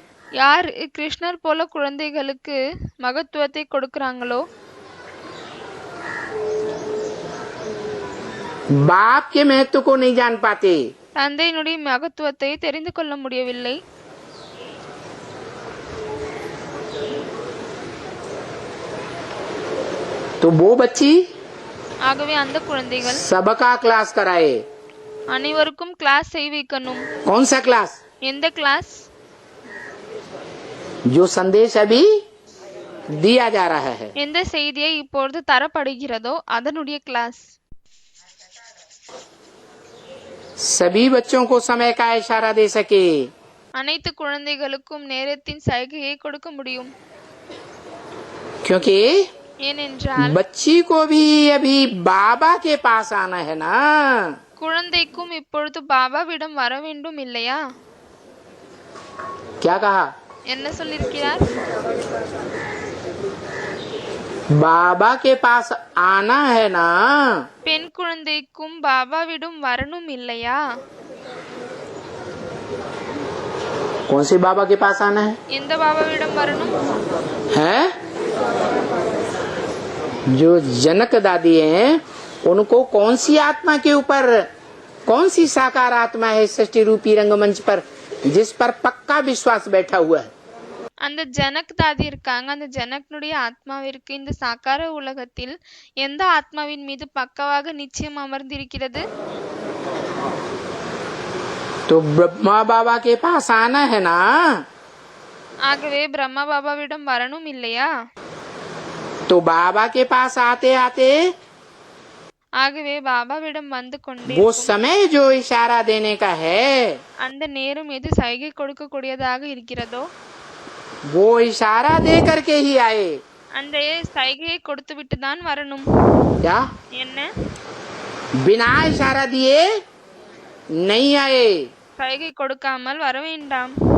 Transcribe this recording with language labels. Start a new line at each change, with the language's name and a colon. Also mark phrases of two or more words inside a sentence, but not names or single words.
Tamil: யார் கிருஷ்ணர் போல குழந்தைகளுக்கு மகத்துவத்தை கொடுக்கறாங்களோ,
Hindi: बाप के महत्व को नहीं जान पाते,
Tamil: தந்தையினுடைய மகத்துவத்தை தெரிந்து கொள்ள முடியவில்லை.
Hindi: तो वो बच्ची
Tamil: ஆகவே அந்த குழந்தைகள்
Hindi: सबका क्लास कराए।
Tamil: அனைவருக்கும் கிளாஸ் செய்விக்கணும்.
Hindi: कौन सा क्लास?
Tamil: எந்த கிளாஸ்?
Hindi: जो संदेश अभी दिया जा रहा है।
Tamil: எந்த செய்தியை இப்பொழுது தரப்படுகிறதோ அதனுடைய கிளாஸ்.
Hindi: सभी बच्चों को समय का इशारा दे सके,
Tamil: அனைத்து குழந்தைகளுக்கும் நேரத்தின் சைகையை கொடுக்க முடியும்.
Hindi: क्योंकि
Tamil: ஏனென்றால்
Hindi: बच्ची को भी अभी बाबा के पास आना है ना।
Tamil: குழந்தைக்கும் இப்பொழுது பாபாவிடம் வர வேண்டும் இல்லையா?
Hindi: क्या कहा?
Tamil: என்ன சொல்லியிருக்கிறார்?
Hindi: बाबा के पास आना है ना।
Tamil: பெண் குழந்தைக்கும் பாபாவிடம் வரணும் இல்லையா?
Hindi: कौन से बाबा के पास आना है?
Tamil: எந்த பாபாவிடம் வரணும்?
Hindi: है जो जनक दादी हैं, उनको कौन सी आत्मा के ऊपर, कौन सी साकार आत्मा है सृष्टि रूपी रंगमंच पर जिस पर पक्का विश्वास बैठा हुआ है?
Tamil: அந்த ஜனக் தாதி இருக்காங்க. அந்த ஜனக்னுடைய ஆத்மாவிற்கு இந்த சாக்கார உலகத்தில் எந்த ஆத்மாவின் மீது பக்கவாக நிச்சயம் அமர்ந்திருக்கிறது?
Hindi: तो ब्रह्मा बाबा के पास आना है ना।
Tamil: ஆகவே பிரம்மா பாபாவிடம் வரணும் இல்லையா?
Hindi: तो बाबा के पास आते आते
Tamil: ஆகவே பாபாவிடம் வந்து கொண்டே
Hindi: वो समय जो इशारा देने का है,
Tamil: அந்த நேரம் எது சைகை கொடுக்கக்கூடியதாக இருக்கிறதோ
Hindi: वो इशारा दे करके ही आए।
Tamil: அந்த சைகையை கொடுத்து விட்டு தான் வரணும்.
Hindi: क्या
Tamil: என்ன?
Hindi: बिना इशारा दिए नहीं आए।
Tamil: சைகை கொடுக்காமல் வர வேண்டாம்.